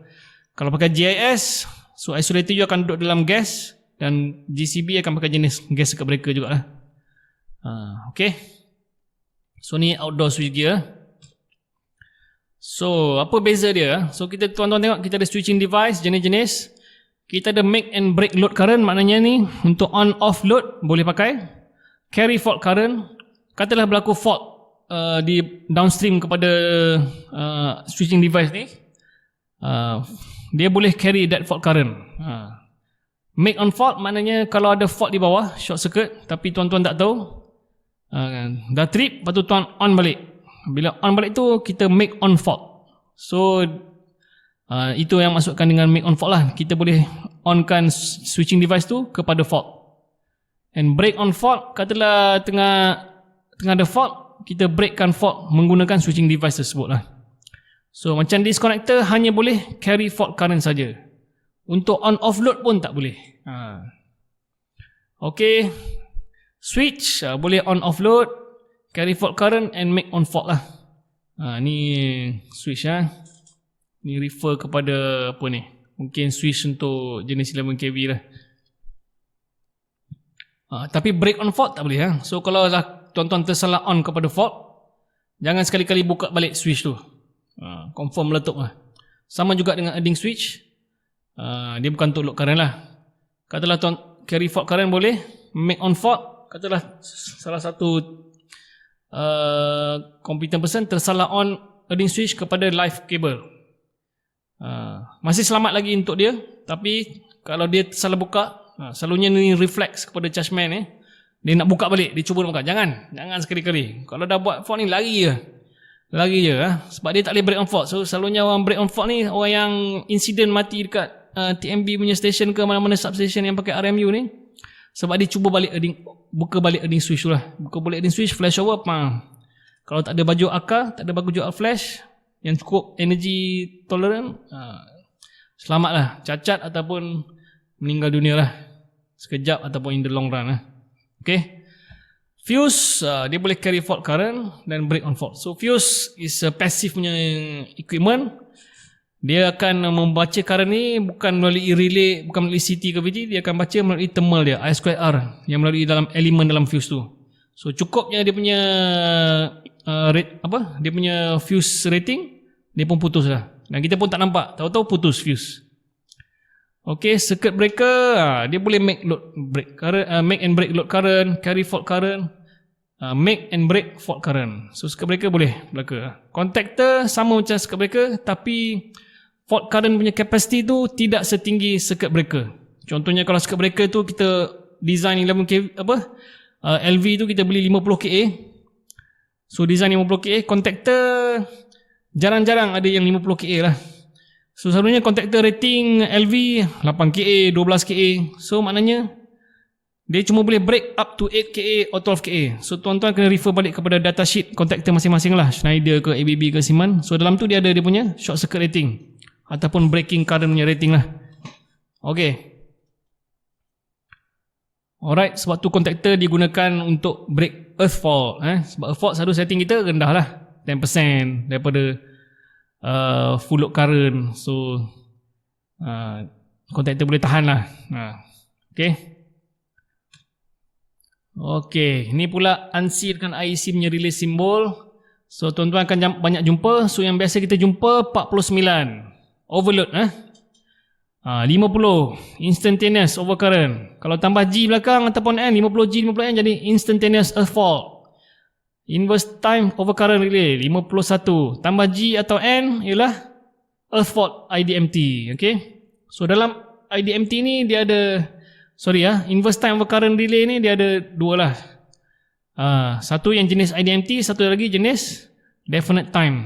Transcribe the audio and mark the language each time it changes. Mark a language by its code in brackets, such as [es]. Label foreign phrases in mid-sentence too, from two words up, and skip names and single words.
[ms] Kalau pakai GIS, so isolator you akan duduk dalam gas, dan GCB akan pakai jenis [en] gas circuit breaker [ms] jugalah. [en] Okay, so ni outdoor switch gear. [ms] So apa beza dia? So kita tuan-tuan tengok, kita ada [en] switching device [ms] jenis-jenis. Kita ada [en] make and break load current, [ms] maknanya ni untuk [en] on off load [ms] boleh pakai. [en] Carry fault current, [ms] katalah berlaku fault di downstream kepada switching device ni, dia boleh [en] carry that fault current. Make on fault [ms] maknanya kalau ada fault di bawah, [en] short circuit, [ms] tapi tuan-tuan tak tahu, dah trip, lepas tu tuan on balik. Bila on balik tu kita [en] make on fault. [ms] So itu yang masukkan dengan [en] make on fault [ms] lah. Kita boleh onkan [en] switching device [ms] tu kepada fault. [en] And break on fault, [ms] katalah tengah ada fault, kita breakkan fault menggunakan [en] switching device [ms] tersebut lah. So macam disconnector hanya boleh [en] carry fault current [ms] saja. Untuk [en] on off load [ms] pun tak boleh. Okay, switch boleh [en] on off load, carry fault current and make on fault [ms] lah. Ni switch ni refer kepada apa ni, mungkin switch untuk jenis 11 kV lah. Tapi [en] break on fault [ms] tak boleh. So kalau lah tuan-tuan tersalah on kepada fault, jangan sekali-kali buka balik switch tu, confirm meletup lah. Sama juga dengan [en] earning switch. [ms] Dia bukan untuk [en] load current [ms] lah. Katalah [en] carry fault current [ms] boleh, [en] make on fault, [ms] katalah salah satu [en] competent person [ms] tersalah on [en] earning switch [ms] kepada [en] live cable. [ms] Masih selamat lagi untuk dia, tapi kalau dia salah buka, selalunya ni reflex kepada chargeman dia nak buka balik, dia cuba nak buka. Jangan sekali-kali. Kalau dah buat fault ni, lari je sebab dia tak boleh [en] break on fault. [ms] So selalunya orang [en] break on fault [ms] ni orang yang insiden mati dekat TMB punya station ke mana-mana substation yang pakai RMU ni, sebab dia cuba buka balik [en] earning switch [ms] tu lah. Buka balik [en] earning switch, flash over, [ms] kalau tak ada baju akar, tak ada baju flash yang cukup [en] energy tolerant, [ms] selamatlah, cacat ataupun meninggal dunia lah sekejap ataupun [en] in the long run [ms] lah. Okay, fuse dia boleh [en] carry fault current [ms] dan [en] break on fault. So fuse is a passive punya equipment. [ms] Dia akan membaca current ni bukan melalui relay, bukan melalui CT ke VT, dia akan baca melalui thermal dia, I2R, yang melalui dalam elemen dalam fuse tu. So cukupnya dia punya dia punya [en] fuse rating, [ms] dia pun putus lah. Dan kita pun tak nampak, tahu-tahu putus fuse. Okay, circuit breaker, dia boleh [en] make and break load current, carry fault current, make and break fault current. [ms] So [en] circuit breaker [ms] boleh belaka. Contactor sama macam circuit breaker, tapi [en] fault current [ms] punya capacity tu tidak setinggi [en] circuit breaker. [ms] Contohnya kalau [en] circuit breaker [ms] tu kita design 11 kV LV tu kita beli 50 kA. So design 50 kA, contactor jarang-jarang ada yang 50 kA lah. So selalunya contactor rating LV 8 kA, 12 kA. So maknanya dia cuma boleh [en] break up to 8 kA or 12 kA. [ms] So tuan-tuan kena refer balik kepada datasheet contactor masing-masing lah, Schneider ke ABB ke Siemens. So dalam tu dia ada dia punya [en] short circuit rating [ms] ataupun [en] breaking current [ms] punya rating lah. [en] Okay, alright, [ms] sebab tu contactor digunakan untuk [en] break earth fault. [ms] Sebab [en] earth fault [ms] selalu setting kita rendah lah, 10% daripada [en] full load current. [ms] So contactor boleh tahan lah. Okay, ni pula ANSI dengan IEC punya [en] release symbol. [ms] So tuan-tuan akan banyak jumpa. So yang biasa kita jumpa 49 overload, 50 [en] instantaneous overcurrent. [ms] Kalau tambah G belakang ataupun N, 50G 50N jadi [en] instantaneous earth fault. Inverse time overcurrent relay [ms] 51, tambah G atau N ialah [en] earth fault IDMT. [ms] Okay, so dalam IDMT ni dia ada, [en] inverse time overcurrent relay [ms] ni dia ada dua lah. Satu yang jenis IDMT, satu lagi jenis [en] definite time.